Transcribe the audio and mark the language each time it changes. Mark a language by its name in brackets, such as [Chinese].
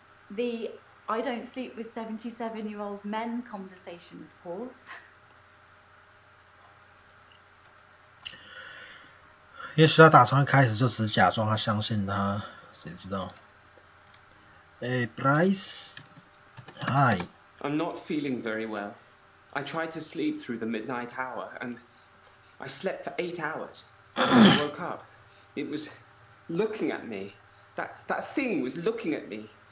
[English] The I don't sleep with 77-year-old men conversation, of course. [Chinese] 也许他打从一开始就只是假装他相信他，谁知道？ [English] Bryce? Hi. I'm not feeling very well. I tried to sleep through the midnight hour, and I slept for 8 hours. When I woke up, it was looking at me. That thing was looking at me.